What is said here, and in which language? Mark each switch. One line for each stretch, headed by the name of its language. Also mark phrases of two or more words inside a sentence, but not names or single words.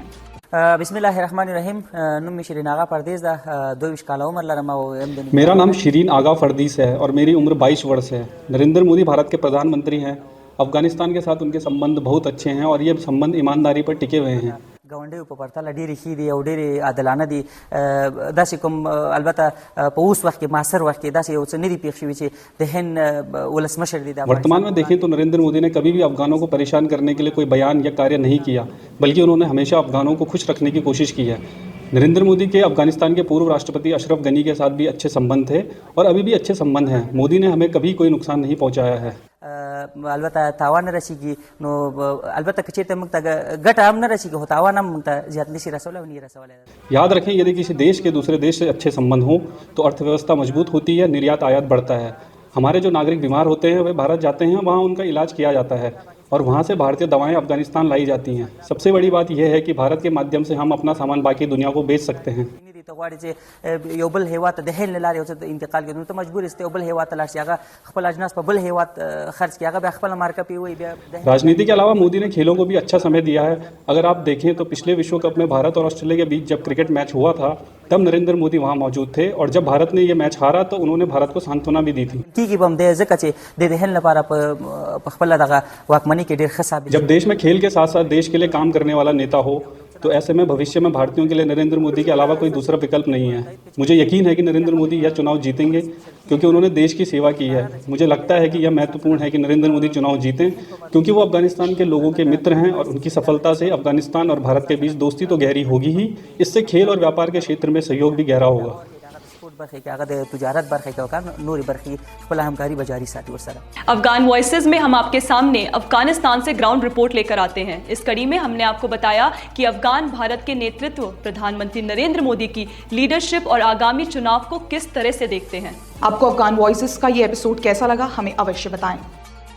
Pashto: بسم الله الرحمن الرحیم نوم شیرین آغا پردیس دا 22 کاله عمر لرمه
Hindi: मेरा नाम शिरीन आगा फरदीस है और मेरी उम्र 22 वर्ष है। नरेंद्र मोदी भारत के प्रधानमंत्री हैं। अफगानिस्तान के साथ उनके संबंध बहुत अच्छे हैं और ये संबंध ईमानदारी पर टिके हुए हैं।
Pashto: गावंडे په پرتله ډېرې ښې دي او ډېرې عادلانه دي داسې کوم البته په اوس وخت کې معاصر وخت کې داسې یو څه نه دي پېښ شوي چې د هند ولسمشر دي
Hindi: वर्तमान में देखें तो नरेंद्र मोदी ने कभी भी अफगानों को परेशान करने के लिए कोई बयान या कार्य नहीं किया, बल्कि उन्होंने हमेशा अफगानों को खुश रखने की कोशिश की है। नरेंद्र मोदी के अफगानिस्तान के पूर्व राष्ट्रपति अशरफ गनी के साथ भी अच्छे संबंध थे और अभी भी अच्छे संबंध हैं। मोदी ने हमें कभी कोई नुकसान नहीं पहुंचाया है।
Pashto: البته تاوان نه رسیږي نو البته که چیرته موږ ته ګټه هم نه رسیږي خو تاوان هم موږ ته زیات نشي رسولی او نه رسولی।
Hindi: याद रखें, यदि किसी देश के दूसरे देश से अच्छे संबंध हों तो अर्थव्यवस्था मजबूत होती है, निर्यात आयात बढ़ता है। हमारे जो नागरिक बीमार होते हैं वे भारत जाते हैं, वहाँ उनका इलाज किया जाता है और वहाँ से भारतीय दवाएं अफगानिस्तान लाई जाती हैं। सबसे बड़ी बात यह है कि भारत के माध्यम से हम अपना सामान बाकी दुनिया को बेच सकते हैं।
Pashto: ته غواړي چې یو بل هیواد ته د هند له لارې یو څه انتقال کړي نو ته مجبور یې یو بل هیواد ته لاړ شي، هغه خپل اجناس په بل هیواد خرڅ کړي، هغه بیا خپله مارکه پې وایي بیا
Hindi: राजनीति के अलावा मोदी ने खेलों को भी अच्छा समय दिया है। अगर आप देखें तो पिछले विश्व कप में भारत और ऑस्ट्रेलिया के बीच जब क्रिकेट मैच हुआ था तब नरेंद्र मोदी वहाँ मौजूद थे और जब भारत ने ये मैच हारा तो उन्होंने भारत को सांत्वना भी दी थी।
Pashto: کېږي به هم دی ځکه چې د هند لپاره په خپله دغه واکمنۍ کې ډېر ښه ثابت
Hindi: जब देश में खेल के साथ साथ देश के लिए काम करने वाला नेता हो तो ऐसे में भविष्य में भारतीयों के लिए नरेंद्र मोदी के अलावा कोई दूसरा विकल्प नहीं है। मुझे यकीन है कि नरेंद्र मोदी यह चुनाव जीतेंगे क्योंकि उन्होंने देश की सेवा की है। मुझे लगता है कि यह महत्वपूर्ण है कि नरेंद्र मोदी चुनाव जीतें क्योंकि वो अफगानिस्तान के लोगों के मित्र हैं और उनकी सफलता से अफगानिस्तान और भारत के बीच दोस्ती तो गहरी होगी ही, इससे खेल और व्यापार के क्षेत्र में सहयोग भी गहरा होगा।
Pashto: برخه کې هغه د تجارت برخه کې وکړ نوري برخه خپل همکاري بجاری ساتي ورسره।
Hindi: अफगान वॉइसेस में हम आपके सामने अफगानिस्तान से ग्राउंड रिपोर्ट लेकर आते हैं। इस कड़ी में हमने आपको बताया कि अफगान भारत के नेतृत्व प्रधानमंत्री नरेंद्र मोदी की लीडरशिप और आगामी चुनाव को किस तरह से देखते हैं। आपको अफगान वॉइसेस का ये एपिसोड कैसा लगा हमें अवश्य बताएं।